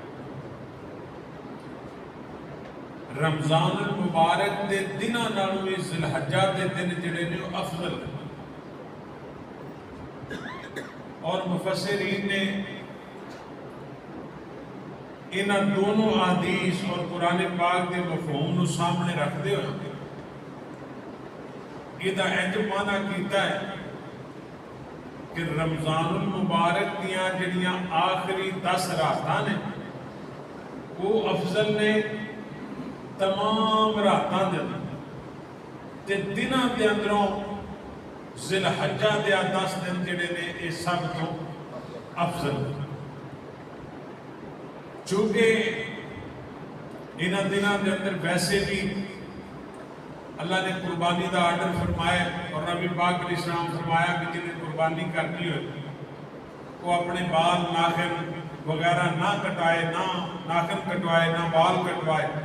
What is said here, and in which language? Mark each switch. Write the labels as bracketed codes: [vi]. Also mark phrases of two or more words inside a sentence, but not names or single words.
[pa] رمضان المبارک دے دنوں نالوں بھی ذو الحجہ دے دن جڑے نے افضل، اور مفسرین نے انہاں دونوں احادیث اور قرآن پاک کے مفہوم نو سامنے رکھتے ہوئے یہ انج معنی کیتا ہے کہ رمضان المبارک دیاں جڑیاں آخری 10 راتاں نے وہ افضل نے تمام راتاں دے تے دنوں دے اندروں ذی الحجہ دے 10 دن جڑے نے یہ سب تو افضل، چونکہ انہاں دنوں دے اندر ویسے بھی اللہ نے قربانی دا آرڈر فرمایا، [ur] اور نبی پاک [ar] علیہ السلام [ur] فرمایا کہ جنہیں قربانی کرنی ہو وہ اپنے بال ناخن وغیرہ نہ کٹائے، نہ ناخن کٹوائے، نہ بال کٹوائے۔